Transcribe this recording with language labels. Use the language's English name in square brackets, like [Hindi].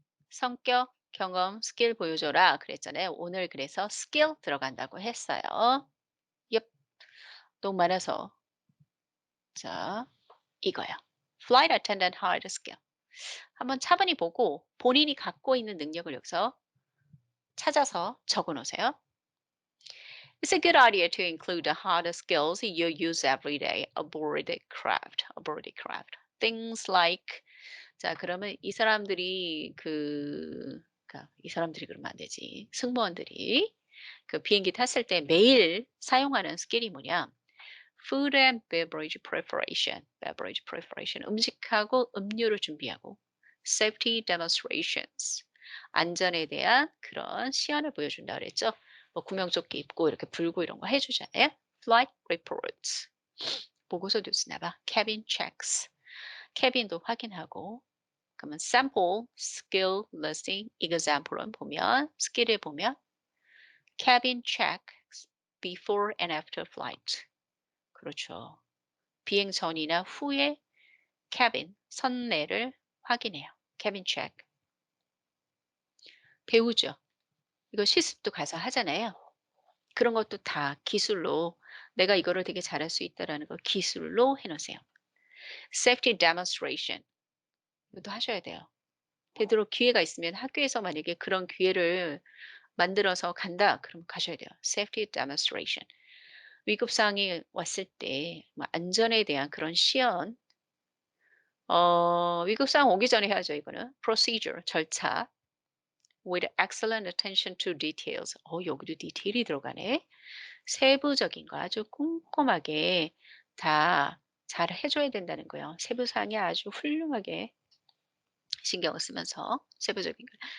[Korean] 성격, 경험, 스킬 보여줘라 그랬잖아요. 오늘 그래서 스킬 들어간다고 했어요. 엽. 너무 많아서 자 이거요. [English] Flight attendant hard skill. [Korean] 한번 차분히 보고 본인이 갖고 있는 능력을 여기서 찾아서 적어 놓으세요. [English] It's a good idea to include the harder skills you use every day aboard the craft. Aboard the craft. Things like [Korean] 자 그러면 이 사람들이 그러니까 이 사람들이 그러면 안 되지. 승무원들이 그 비행기 탔을 때 매일 사용하는 스킬이 뭐냐? [English] Food and beverage preparation. beverage preparation. [Korean] 음식하고 음료를 준비하고 [English] safety demonstrations. [Korean] 안전에 대한 그런 시연을 보여준다 그랬죠. 뭐 구명조끼 입고 이렇게 불고 이런 거 해주잖아요. [English] Flight reports. [Korean] 보고서도 쓰나 봐. [English] Cabin checks. [Korean] 캐빈도 확인하고 그러면 [English] sample skill listing example [Korean] 은 보면 스킬을 보면 [English] cabin check before and after flight. [Korean] 그렇죠. 비행 전이나 후에 cabin 선내를 확인해요. [English] cabin check. [Korean] 배우죠. 이거 실습도 가서 하잖아요. 그런 것도 다 기술로 내가 이거를 되게 잘할 수 있다라는 걸 기술로 해 놓으세요. [English] safety demonstration. [Korean] 이것도 하셔야 돼요. 되도록 기회가 있으면 학교에서 만약에 그런 기회를 만들어서 간다. 그럼 가셔야 돼요. [English] Safety demonstration. [Korean] 위급 상황이 왔을 때 뭐 안전에 대한 그런 시연, 위급 상황 오기 전에 해야죠. 이거는 procedure 절차. [English] With excellent attention to details. [Korean] 여기도 디테일이 들어가네. 세부적인 거 아주 꼼꼼하게 다 잘 해줘야 된다는 거예요. 세부 사항이 아주 훌륭하게 신경을 쓰면서 세부적인 거.